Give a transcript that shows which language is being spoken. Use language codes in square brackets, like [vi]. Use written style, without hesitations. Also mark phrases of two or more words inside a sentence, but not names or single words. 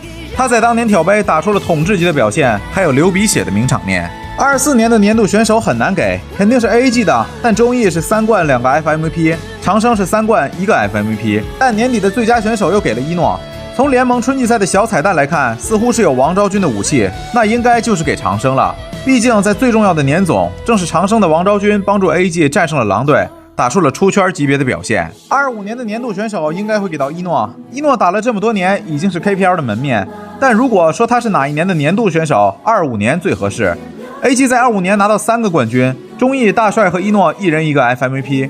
[zh] 他在當年挑杯打出了統治級的表現，還有流鼻血的名場面。24年的年度選手很難給，肯定是 AG 的，但中毅是3冠2個 FMVP， 長生是3冠1個 FMVP， 但年底的最佳選手又給了一諾。從聯盟春季賽的小彩蛋來看，似乎是有王昭君的武器，那應該就是給長生了。畢竟在最重要的年總，正是長生的王昭君幫助 AG 戰勝了狼隊，打出了出圈級別的表現。25年的年度選手應該會給到一諾，一諾打了這麼多年，已經是 KPL 的門面。但如果說他是哪一年的年度選手，25年最合適。AG 在25年拿到3個冠軍，中毅、大帥和一諾一人1個 FMVP。